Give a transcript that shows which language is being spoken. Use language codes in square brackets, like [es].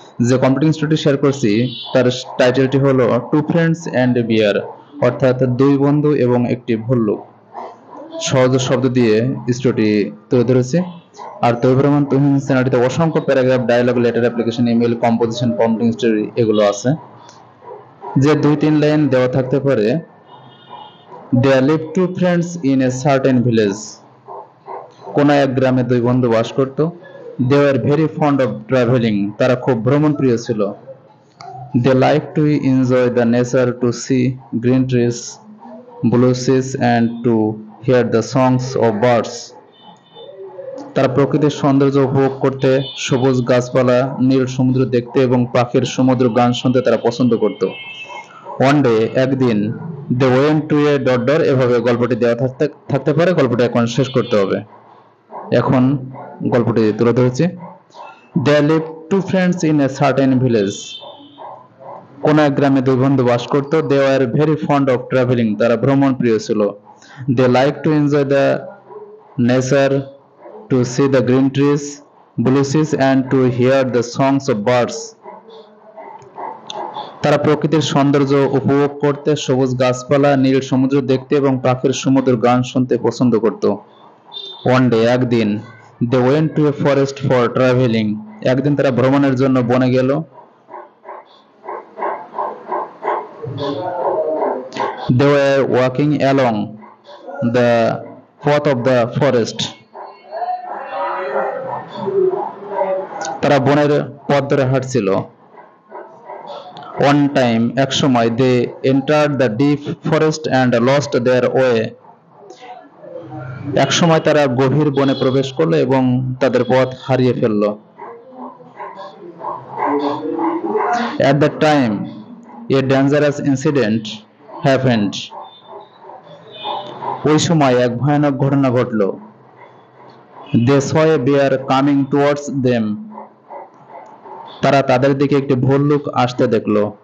[bn] যে computing story share করছি তার টাইটেলটি হলো টু ফ্রেন্ডস অ্যান্ড এ বিয়ার, অর্থাৎ দুই বন্ধু এবং একটি ভল্লুক। সহজ শব্দ দিয়ে স্টোরিটি তুলে ধরেছি। আর তৈবুর রহমান তহিনী চ্যানেলটিতে অসংখ্য paragraph, dialogue, letter, application, email, composition, computing story এগুলো আছে। যে 2-3 লাইন দেওয়া থাকতে পারে, [en] There lived two friends in a certain village. [bn] কোন এক গ্রামে দুই বন্ধু বাস করত। [en] They were very fond of traveling. [bn] তারা খুব ভ্রমণ প্রিয় ছিল। [en] They liked to enjoy the nature, to see green trees, blue seas and to hear the songs of birds. [bn] তারা প্রকৃতির সৌন্দর্য উপভোগ করতে, সবুজ গাছপালা, নীল সমুদ্র দেখতে এবং পাখির সমুদ্র গান শুনতে তারা পছন্দ করত। [en] one day, একদিন, they went to a dot dot, [bn] এভাবে গল্পটি দেওয়া থাকতে পারে। গল্পটি এখন শেষ করতে হবে। এখন গল্পটি তুলে ধরেছি। [en] There lived two friends in a certain village. [bn] কোন এক গ্রামে দুই বন্ধু বাস করত। [en] They were very fond of traveling. [bn] তারা ভ্রমণ প্রিয় ছিল। [en] They liked to enjoy the nature, to see the green trees, blue seas and to hear the songs of birds. [bn] তারা প্রকৃতির সৌন্দর্য উপভোগ করতে, সবুজ গাছপালা, নীল সমুদ্র দেখতে এবং পাখির সমুদ্র গান শুনতে পছন্দ করত। [en] One day, একদিন, they went to a forest for traveling. [bn] একদিন তারা ভ্রমণের জন্য বনে গেল। [en] They were walking along the path of the forest. [bn] তারা বনের পথ ধরে হাঁটছিল। [en] one time, [bn] এক সময়, [en] They entered the deep forest and lost their way. [bn] এক সময় তারা গভীর বনে প্রবেশ করলো এবং তাদের পথ হারিয়ে ফেলল। [en] At that time, a dangerous incident happened. [bn] ওই সময় এক ভয়ানক ঘটনা ঘটল। [en] They saw a bear coming towards them. [bn] তারা তাদের দিকে একটি ভল্লুক আসতে দেখলো।